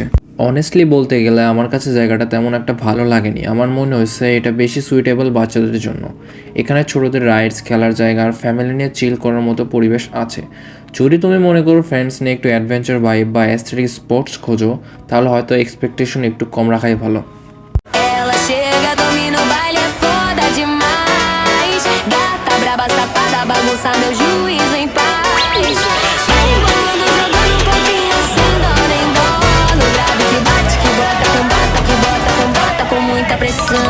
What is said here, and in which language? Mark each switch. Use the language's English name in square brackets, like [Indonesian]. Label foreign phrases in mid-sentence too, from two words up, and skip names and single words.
[Bangla] অনেস্টলি বলতে গেলে আমার কাছে জায়গাটা তেমন একটা ভালো লাগেনি। আমার মনে হয়েছে এটা বেশি সুইটেবল বাচ্চাদের জন্য। এখানে ছোটদের রাইডস, খেলার জায়গা আর ফ্যামিলি নিয়ে চিল করার মতো পরিবেশ আছে। যদি তুমি মনে করো ফ্রেন্ডস নিয়ে একটু [English] adventure vibe [Bangla] বা [English] aesthetic sports [Bangla] খোঁজো, তাহলে হয়তো এক্সপেকটেশন একটু কম রাখাই ভালো। [Portuguese] Ela chega, domina o baile, é foda demais. Gata braba, safada, bagunça meu juízo em paz. Vai embolando, jogando um pouquinho sem dó nem dó. No grave que bate, que bota, com bota, com muita pressão.